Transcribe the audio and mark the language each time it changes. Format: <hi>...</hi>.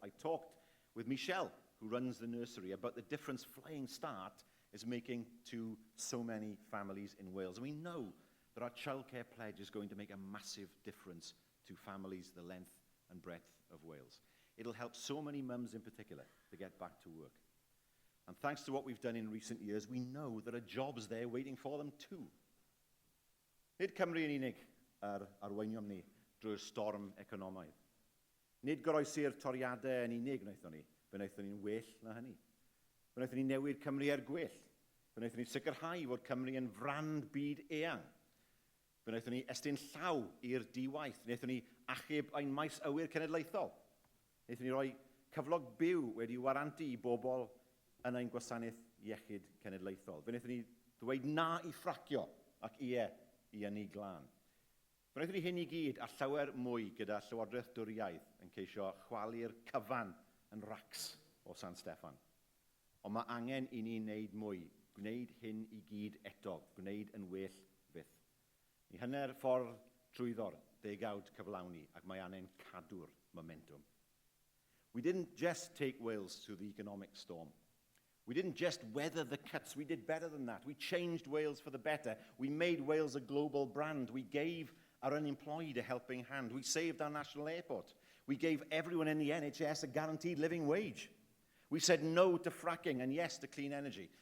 <en>I talked with Michelle, who runs the nursery, about the difference Flying Start is making to so many families in Wales. And we know that our childcare pledge is going to make a massive difference to families the length and breadth of Wales. It'll help so many mums in particular to get back to work. And thanks to what we've done in recent years, we know there are jobs there waiting for them too.</en> <cy>Nid Cymru yn unig arweiniom ni drwy'r storm economaidd. Nid goroesi'r toriadau yn unig wnaethon ni, fe wnaethon ni'n well na hynny. Fe wnaethon ni newid Cymru er gwell. Fe wnaethon ni sicrhau fod Cymru yn frand byd eang. Fe wnaethon ni estyn llaw i'r diwaith. Wnaethon ni achub ein maes awyr cenedlaethol. Wnaethon ni roi cyflog byw wedi warantu i bobl yn ein gwasanaeth iechyd cenedlaethol. Fe wnaethon ni ddweud na i ffracio ac ie i ynni glân. Fe wnaethon ni hyn i gyd a llawer mwy gyda Llywodraeth Dwriaidd yn ceisio chwalu'r cyfan yn racs o San Steffan. Ond mae angen i ni wneud mwy, gwneud hyn i gyd eto, gwneud yn well fyth. Ni hynny'r ffordd trwyddo'r degawd cyflawni ac mae angen cadw'r momentum.</cy> <en>We didn't just take Wales through the economic storm. We didn't just weather the cuts, we did better than that. We changed Wales for the better. We made Wales a global brand. We gave our unemployed a helping hand. We saved our national airport. We gave everyone in the NHS a guaranteed living wage. We said no to fracking and yes to clean energy.</en>